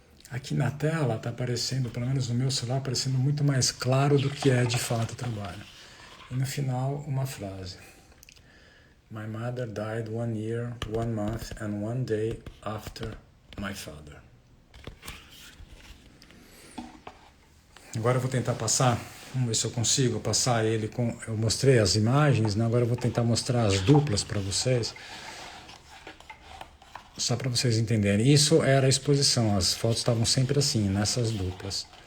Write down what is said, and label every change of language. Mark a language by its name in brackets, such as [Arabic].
[Portuguese] Aqui na tela está aparecendo, pelo menos no meu celular, aparecendo muito mais claro do que é de fato o trabalho. E no final, uma frase. [English] My mother died 1 year, 1 month and 1 day after my father. [Portuguese] Agora eu vou tentar passar, vamos ver se eu consigo passar ele com... Eu mostrei as imagens, né? Agora eu vou tentar mostrar as duplas para vocês. Só para vocês entenderem. Isso era a exposição, as fotos estavam sempre assim, nessas duplas.